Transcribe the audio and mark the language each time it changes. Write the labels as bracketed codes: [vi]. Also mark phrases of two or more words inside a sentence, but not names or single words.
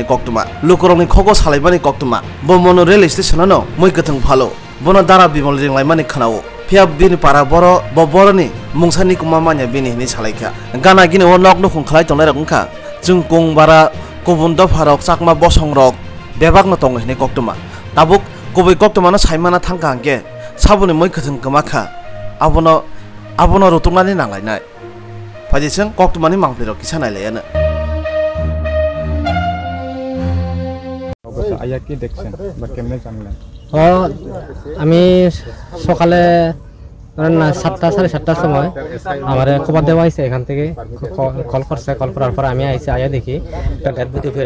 [trp] koktuma lokorongni khogo salaibani koktuma bo [en] mono rail station [trp] no moi kathang phalo bono dara bimol ringlai mani khanao phiab bini para boro bo boroni mungsani kumamanya bini ni salaikha gana gini o nok no khungkhlai tongnai rakungkha jung kong bara kobun dopharok chakma bosongrok bebak no tongai ni koktuma tabuk koboi koktuma no saimana thangka angke sabuni moi kathang kamakha abono rutungnani nanglainai pajiseng koktumani mangpiro kisanai layana [bn] আয়া কি দেখছেন বা কেমনে জানলেন? আমি সকালে ধরেন 7টা সাড়ে 7টার সময় আমার খবর দেওয়া হয়েছে এখান থেকে কল করছে কল করার পর আমি আইসি আয়া দেখি একটা ডেড বডি ফেলে